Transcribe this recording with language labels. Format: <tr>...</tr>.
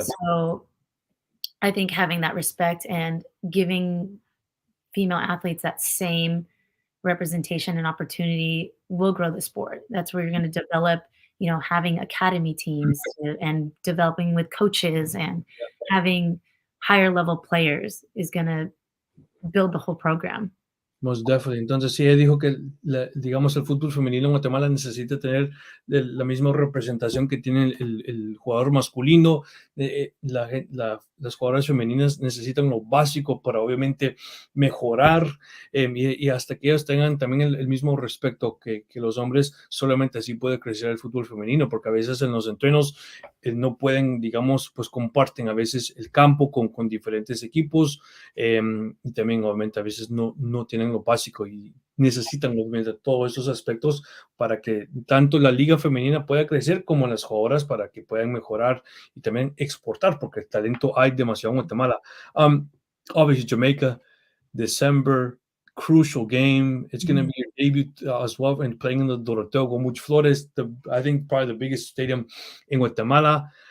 <en>So, I think having that respect and giving female athletes that same representation and opportunity will grow the sport. That's where you're gonna develop, having academy teams and developing with coaches and having higher level players is gonna build the whole program. Most definitely.</en> <es>Entonces, sí, ella dijo que, digamos, el fútbol femenino en Guatemala necesita tener la misma representación que tiene el jugador masculino. Las jugadoras femeninas necesitan lo básico para, obviamente, mejorar y hasta que ellas tengan también el mismo respeto que los hombres, solamente así puede crecer el fútbol femenino, porque a veces en los entrenos no pueden, digamos, pues comparten a veces el campo con diferentes equipos y también obviamente a veces no tienen lo básico y necesitan obviamente todos esos aspectos para que tanto la liga femenina pueda crecer como las jugadoras para que puedan mejorar y también exportar, porque el talento hay demasiado en Guatemala.</es> <en>Obviously Jamaica, December, crucial game. It's going to be your debut as well, and playing in the Doroteo con Muchos Flores, I think probably the biggest stadium in Guatemala.</en>